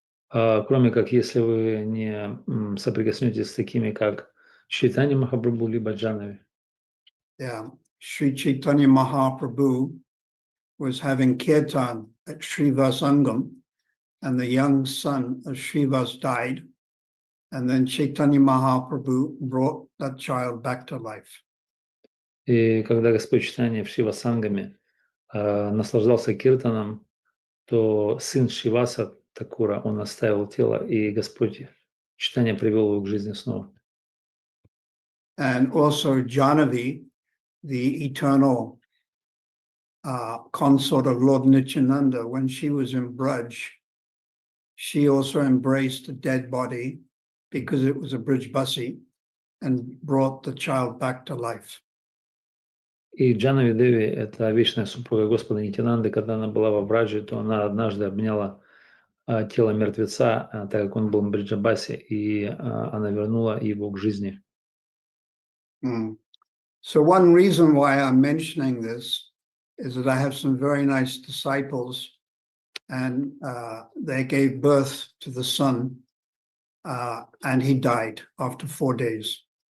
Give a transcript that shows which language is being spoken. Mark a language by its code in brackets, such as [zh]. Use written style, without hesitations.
[ru] Кроме как, если вы не соприкоснетесь с такими, как Чайтанья Махапрабху либо Джанави. [en] Yeah, Sri Chaitanya Mahaprabhu was having kirtan at Srivasangam, and the young son of Srivas died, and then Chaitanya Mahaprabhu brought that child back to life. [ru] И когда Господь Чайтанья в Шива-сангаме наслаждался киртаном, то сын Шиваса Такура, он оставил тело, и Господь Чайтанья привел его к жизни снова. [en] And also Jahnavi, the eternal consort of Lord Nityananda, when she was in Braj, she also embraced a dead body because it was a Brijbasi and brought the child back to life. [ru] И Джанави Деви, это вечная супруга Господа Нитянанды, когда она была во Браджи, то она однажды обняла тело мертвеца, так как он был в Бриджабасе, и она вернула его к жизни. [en] So one reason why I'm mentioning this is that I have some very nice disciples, and they gave birth to the son, and he died after 4 days.